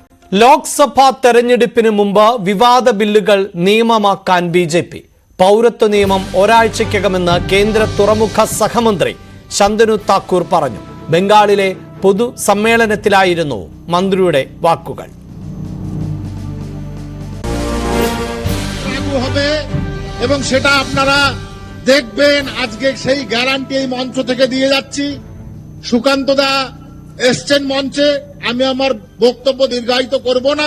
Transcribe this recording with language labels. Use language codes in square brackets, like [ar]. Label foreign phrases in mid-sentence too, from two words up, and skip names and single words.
[ml] ലോക്സഭാ തെരഞ്ഞെടുപ്പിന് മുമ്പ് വിവാദ ബില്ലുകൾ നിയമമാക്കാൻ ബി.ജെ.പി. പൗരത്വ നിയമം ഒരാഴ്ചയ്ക്കകമെന്ന് കേന്ദ്ര തുറമുഖ സഹമന്ത്രി ശന്തനു താക്കൂർ പറഞ്ഞു. ബംഗാളിലെ പൊതു സമ്മേളനത്തിലായിരുന്നു মন্ত্রীയുടെ വാക്കുകൾ. [bn] এবং সেটা আপনারা দেখবেন, আজকে সেই গ্যারান্টি এই মঞ্চ থেকে দিয়ে যাচ্ছি। সুকান্ত দা এসছেন মঞ্চে, আমি আমার বক্তব্য দীর্ঘায়িত করব না।